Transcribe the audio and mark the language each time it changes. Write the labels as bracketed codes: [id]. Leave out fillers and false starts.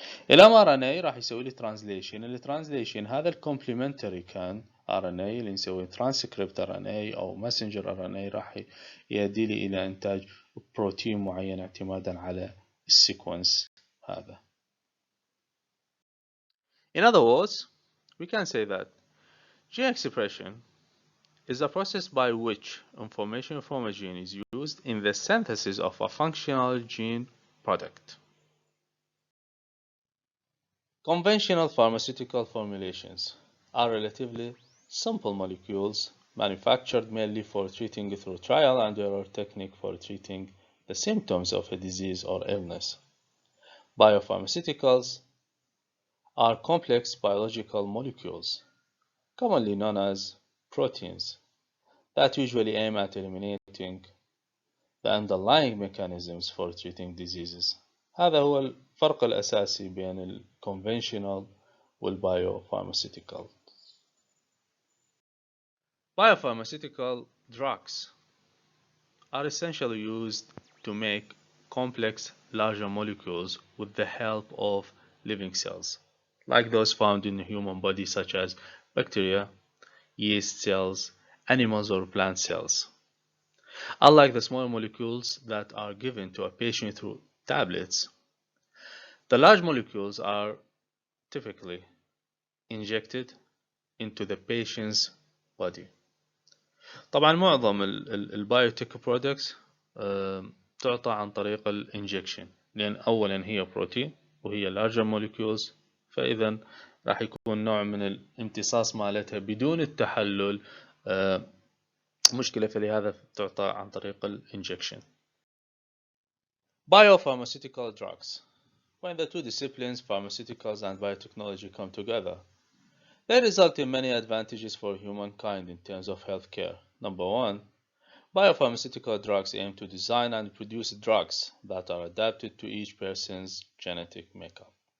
[ar] ال mRNA راح يسوي لي translation. ال translation هذا ال complementary كان RNA اللي نسوي transcript RNA أو messenger RNA راح يؤدي لي إلى إنتاج بروتين معين اعتمادا على السيكونس هذا. [en] In other words, we can say that gene expression is a process by which information from a gene is used in the synthesis of a functional gene product. Conventional pharmaceutical formulations are relatively simple molecules manufactured mainly for treating through trial and error technique for treating the symptoms of a disease or illness. Biopharmaceuticals are complex biological molecules, commonly known as proteins, that usually aim at eliminating the underlying mechanisms for treating diseases. [ar] هذا هو الفرق الأساسي بين الconventional والbiopharmaceutical. [en] Biopharmaceutical drugs are essentially used to make complex larger molecules with the help of living cells, like those found in the human body such as bacteria, yeast cells, animals or plant cells. Unlike the small molecules that are given to a patient through tablets, the large molecules are typically injected into the patient's body. [ar] طبعا معظم البايوتك برودكتس تعطى عن طريق الانجكشن، لأن أولا هي بروتين وهي [en] larger molecules، [ar] فإذا راح يكون نوع من الامتصاص مالتها بدون التحلل مشكلة، فلهذا تعطى عن طريق الانجكشن. [en] Biopharmaceutical drugs. When the two disciplines, pharmaceuticals and biotechnology, come together, they result in many advantages for humankind in terms of healthcare. Number one, biopharmaceutical drugs aim to design and produce drugs that are adapted to each person's genetic makeup.